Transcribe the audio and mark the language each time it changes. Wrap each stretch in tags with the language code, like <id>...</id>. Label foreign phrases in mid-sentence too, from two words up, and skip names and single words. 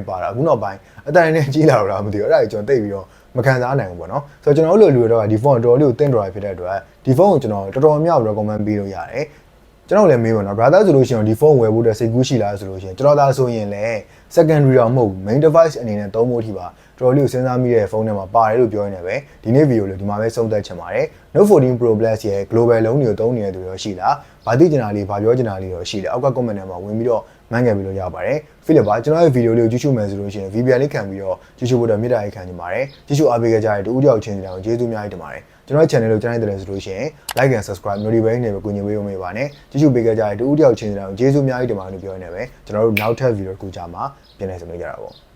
<my>ပါတာအခုနောက်ပိုင်းအတိုင်းနဲ့ကြီးလာတော့လားမသိဘူးအဲ့ဒါကြီးကျွန်တော်သိပြီးတော့မခံစားနိုင်ဘူးပေါ့နော်ဆိုတော့ကျွန်တော်တို့လိုလူတွေတော့ဒီဖုန်းတော်တော်လေးကိုတင့်တော်ရဖြစ်တဲ့အတွက်ဒီဖုန်းကိုကျွန်တော်တော်တော်များ recommend ပေးလို့ရတယ်ကျွန်တော်လည်းမေးပါတော့ brother ဆိုလို့ရှိရင်ဒီဖုန်းဝယ်ဖို့တဲ့စိတ်ကူးရှိလားဆိုလို့ရှိရင်ကျွန်တော်သာဆိုရင်လည်း secondary တော့မဟုတ်ဘူး</my> <en>main device</en> <my>အနေနဲ့သုံးဖို့အထိပါတော်တော်လေးကိုစဉ်းစားမိတဲ့ဖုန်းထဲမှာပါတယ်လို့ပြောရနေပဲဒီနေ့ဗီဒီယိုလေးဒီမှာပဲဆုံးသက်ချင်ပါတယ် Note 14 Pro Plus ရဲ့ global လုံးတွေကိုသုံးနေတဲ့သူတွေရှိလားဘာသိချင်တာလေးဘာပြောချင်တာလေးတော့ရှိတယ်အောက်က comment ထဲမှာဝင်ပြီးတော့ မှန်းခဲ့ပြီးလို့ရပါတယ် Philip ပါကျွန်တော်ရဲ့ဗီဒီယိုလေးကိုကြည့်ရှုမယ်ဆိုလို့ရှိရင် VPN လေးခံပြီးတော့ကြည့်ရှုဖို့တော့မေတ္တာရေးခံနေပါတယ်ကြည့်ရှုအားပေးကြတဲ့တူဦးတယောက်ချင်းစီတိုင်းကိုကျေးဇူးအများကြီးတင်ပါတယ်ကျွန်တော်ရဲ့ channel ကိုကြားနေတယ်ဆိုလို့ရှိရင်</my> <en>like and subscribe notification</en> <my>နဲ့ပဲကူညီပေးဖို့မေးပါနဲ့ကြည့်ရှုပေးကြတဲ့တူဦးတယောက်ချင်းစီတိုင်းကိုကျေးဇူးအများကြီးတင်ပါတယ်လို့ပြောရနေပဲကျွန်တော်တို့နောက်ထပ်ဗီဒီယိုတစ်ခုကြာမှာပြန်လည်ဆုံတွေ့ကြတာပေါ့</my>